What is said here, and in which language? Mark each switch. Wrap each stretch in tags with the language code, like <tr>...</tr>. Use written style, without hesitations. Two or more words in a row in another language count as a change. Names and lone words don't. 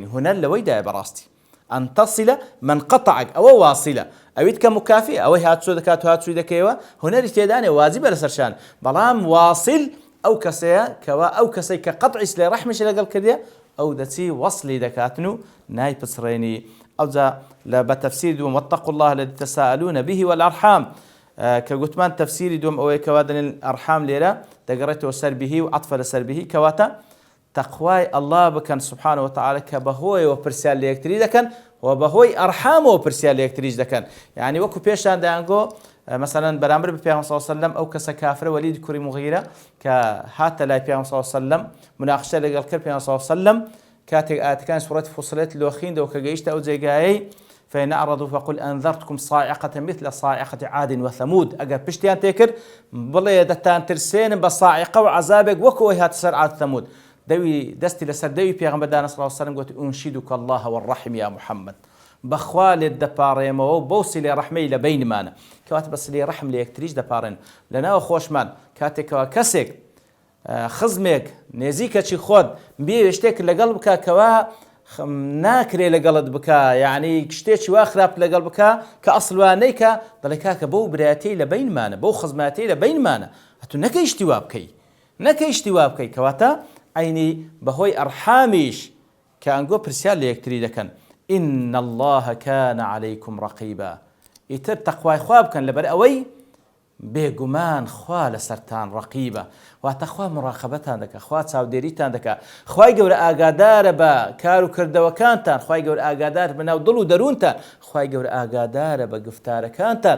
<ckb>هونەر لەوەیدایە بەڕاستی.</ckb> <ar>ئەن تەصل من قەطعک</ar> <ckb>ئەوە واصلە. ئەویت کە مکافئ ئەوەی هاتچۆ دەکات و هاتچووی دەکەیەوە هونەری تێدانێ واجبە لەسەرشان. بەڵام واصل ئەو کەسەیە کەوا ئەو کەسەی کە قەطعی سلێ ڕەحمیش لەگەڵ کردێ ئەو دەچی وەصلی دەکاتن و نایپسڕێنی. ئەوجا لە بە تەفسیری دووەم</ckb> <ar>واتقوا الله الذي تساءلون به والأرحام</ar> <ckb>کە گوتمان تەفسیری دووەم ئەوەیە کەوا دەڵێن ئەرحام لێرە دەگەڕێتەوە سەر بهی و عەطفە لەسەر بهی کەواتە تەقوای ئەڵڵا بکەن</ckb> <ar>سوبحانەه وتەعالە</ar> <ckb>کە بەهۆیەوە پرسیار لە یەکتری دەکەن و بەهۆی ئەرحامەوە پرسیار لە یەکتریش دەکەن. یعنی وەکو پێشان دەیانگۆ مثلا بەرامبەر بە پێغەمبەر</ckb> <ar>صلی الله علیه و سلم</ar> <ckb>ئەو کەسە کافرە وەلید کوڕی مغیرە کە هاتە لای پێغەمبەر</ckb> <ar>صلی الله علیه و سلم</ar> <ckb>مناقشە لەگەڵ کرد پێغەمبەر</ckb> <ar>صلی الله علیه و سلم</ar> <ckb>کاتێک ئاەتەکانی سوورەتی فوسیلەت لۆ خوێندەوە کە گەیشتە ئەو جێگایەی</ckb> <ar>فإن أعرضوا فقل أنذرتكم صاعقة مثل صاعقة عاد وثمود.</ar> <ckb>ئەگەر پشتیان تێکرد بڵێ دەتان ترسێنم بە صاعقە و عەذابێک وەکو ئەوەی هاتە سەر عاد ثەمود. دەوی دەستی لەسەر دەوی پێغەمبەر دانا</ckb> <ar>صلی الله علیه و سلم</ar> <ckb>گوت</ckb> <ar>ئونشیدک الله والرحم یا محەممەد.</ar> <ckb>بەخوا لێت دەپاڕێمەوە و بەو سلێ ڕەحمەی لە بینمانە. کەواتە بە سلێ ڕەحم لە یەکتریش دەپاڕێن. لەناوە خۆشمان کاتێکەوە کەسێک خزمێک نێزیکەچی خۆت بێ شتێک لەگەڵ بکە کەوا ناکرێ لەگەڵت بکە یعنی شتێکی وا خراپ لەگەڵ بکە کە ئەسڵوانەی کە دەڵێ کاکە بەو برایەتی لە بینمانە بەو خزمەتی لە بینمانە هەتوو نەکەی شتی وا بکەی نەکەی شتی وا بکەی. کەواتە ئەینی بەهۆی ئەرحامیش کە ئەنگۆ پرسیار لە یەکتری دەکەن.</ckb> <ar>إن الله كان عليكم رقيبا.</ar> <ckb>ئیتر تەقوای خوا بکەن لەبەر ئەوەی بێگومان خوا لەسەرتان ڕەقیبە واتە خوا مڕاقەبەتان دەکات خوا چاودێریتان دەکات. خوای گەورە ئاگادارە بە کار و کردەوەکانتان. خوای گەورە ئاگادار بەناو دڵ و دەروونتان. خوای گەورە ئاگادارە بە گفتارەکانتان.</ckb>